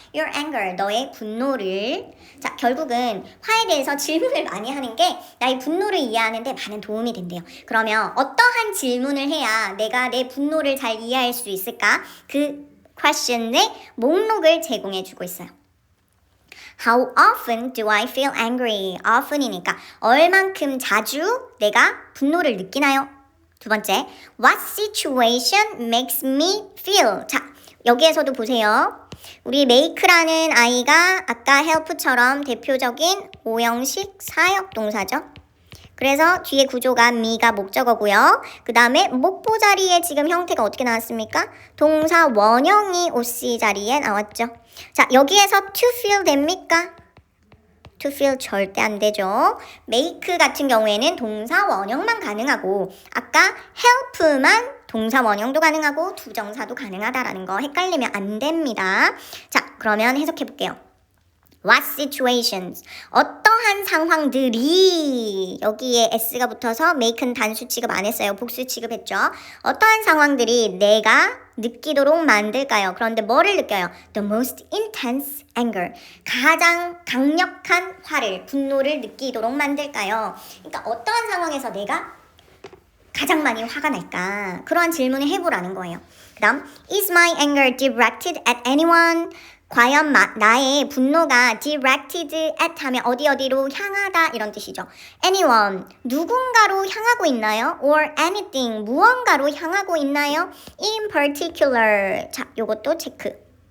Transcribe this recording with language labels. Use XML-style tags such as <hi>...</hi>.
<en>Your anger,</en> <ko>너의 분노를. 자, 결국은 화에 대해서 질문을 많이 하는 게 나의 분노를 이해하는 데 많은 도움이 된대요. 그러면 어떠한 질문을 해야 내가 내 분노를 잘 이해할 수 있을까? 그 question의 목록을 제공해 주고 있어요.</ko> <en>How often do I feel angry?</en> <ko>often이니까 얼만큼 자주 내가 분노를 느끼나요? 두 번째,</ko> <en>what situation makes me feel?</en> <ko>자, 여기에서도 보세요. 우리 make라는 아이가 아까 help처럼 대표적인 5형식 4역 동사죠. 그래서 뒤에 구조가 me가 목적어고요. 그 다음에 목보 자리에 지금 형태가 어떻게 나왔습니까? 동사 원형이 OC 자리에 나왔죠. 자, 여기에서 to feel 됩니까? to feel 절대 안 되죠. make 같은 경우에는 동사 원형만 가능하고 아까 help만 동사 원형도 가능하고 투정사도 가능하다라는 거 헷갈리면 안 됩니다. 자, 그러면 해석해 볼게요.</ko> <en>What situations?</en> <ko>어떠한 상황들이 여기에 s가 붙어서 make는 단수 취급 안 했어요. 복수 취급했죠. 어떠한 상황들이 내가 느끼도록 만들까요? 그런데 뭐를 느껴요?</ko> <en>The most intense anger.</en> <ko>가장 강력한 화를, 분노를 느끼도록 만들까요? 그러니까 어떠한 상황에서 내가 가장 많이 화가 날까? 그러한 질문을 해보라는 거예요. 그 다음,</ko> <en>is my anger directed at anyone?</en> <ko>과연 나의 분노가</ko> <en>directed at</en> <ko>하면 어디로 향하다 이런 뜻이죠. anyone, 누군가로 향하고 있나요?</ko> <en>or anything,</en> <ko>무언가로 향하고 있나요?</ko> <en>in particular,</en> <ko>자, 요것도 체크.</ko>